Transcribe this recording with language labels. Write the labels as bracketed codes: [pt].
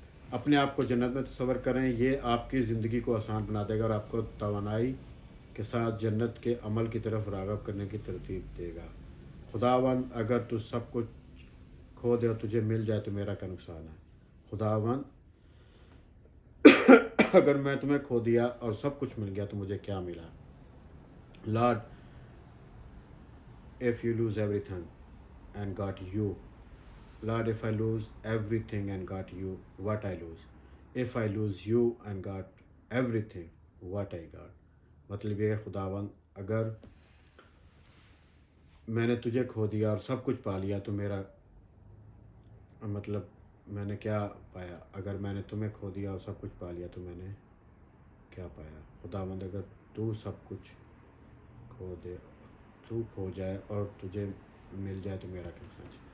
[ur] اپنے آپ کو جنت میں تصور کریں, یہ آپ کی زندگی کو آسان بنا دے گا اور آپ کو توانائی کے ساتھ جنت کے عمل کی طرف راغب کرنے کی ترتیب دے گا. خداوند اگر تو سب کچھ کھو دے اور تجھے مل جائے تو میرا کیا نقصان ہے. خداوند اگر میں تمہیں کھو دیا اور سب کچھ مل گیا تو مجھے کیا ملا. [en] Lord if you lose everything and got you, Lord if I lose everything and got you, what I lose. If I lose you and got everything, what I got. [ur] مطلب یہ خداوند اگر میں نے تجھے کھو دیا اور سب کچھ پا لیا تو میرا مطلب میں نے کیا پایا. اگر میں نے تمہیں کھو دیا اور سب کچھ پا لیا تو میں نے کیا پایا. خداوند اگر تو سب کچھ کھو دے, تو کھو جائے اور تجھے مل جائے تو میرا کیا نقصان.